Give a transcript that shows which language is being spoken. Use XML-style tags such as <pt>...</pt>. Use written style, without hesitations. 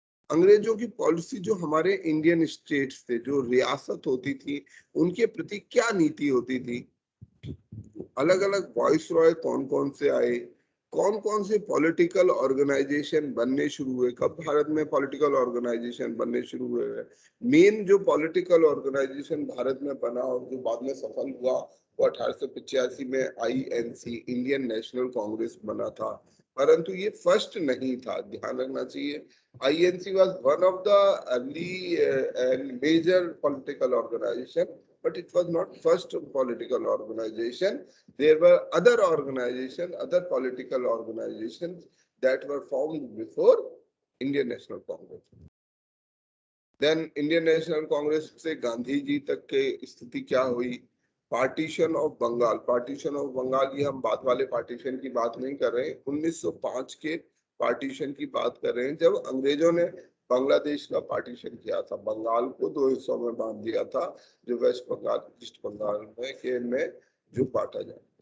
<hi>अंग्रेजों की पॉलिसी, जो हमारे इंडियन स्टेट्स थे, जो रियासत होती थी, उनके प्रति क्या नीति होती थी, अलग अलग वॉइस रॉय कौन कौन से आए, कौन कौन से पॉलिटिकल ऑर्गेनाइजेशन बनने शुरू हुए, कब भारत में पॉलिटिकल ऑर्गेनाइजेशन बनने शुरू हुए। मेन जो पॉलिटिकल ऑर्गेनाइजेशन भारत में बना और जो बाद में सफल हुआ वो 1885 में INC, इंडियन नेशनल कांग्रेस बना था, परंतु ये फर्स्ट नहीं था, ध्यान रखना चाहिए।</hi> <en>INC was one of the early and major political organization, but it was not first political organization. There were other organizations, other political organizations that were formed before Indian National Congress.</en> <hi>Then Indian National Congress से गांधी जी तक के स्थिति क्या हुई, partition of Bengal. Partition of Bengal, ये हम बाद वाले पार्टीशन की बात नहीं कर रहे हैं, 1905 के पार्टीशन की बात कर रहे हैं, जब अंग्रेजों ने बांग्लादेश का पार्टीशन किया था, बंगाल को दो हिस्सों में बांट दिया था, जो वेस्ट बंगाल, ईस्ट बंगाल में जो बांटा जाए,</hi>